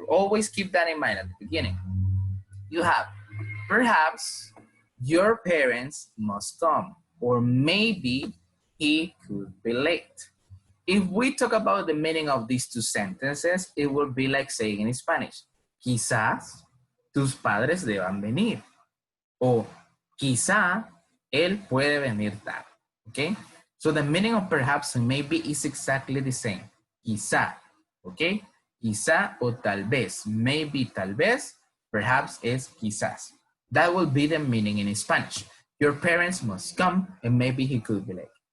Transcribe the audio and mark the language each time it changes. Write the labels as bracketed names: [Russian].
[English] Always keep that in mind at the beginning. You have perhaps your parents must come, or maybe he could be late. If we talk about the meaning of these two sentences, it will be like saying in Spanish, [Spanish] quizás tus padres deban venir. O quizá él puede venir tarde. [English] Okay? So the meaning of perhaps and maybe is exactly the same. [Spanish] Quizá. Okay? Quizá o tal vez. [English] Maybe [Spanish] tal vez. [English] Perhaps is quizás. That will be the meaning in Spanish. Your parents must come and maybe he could be late.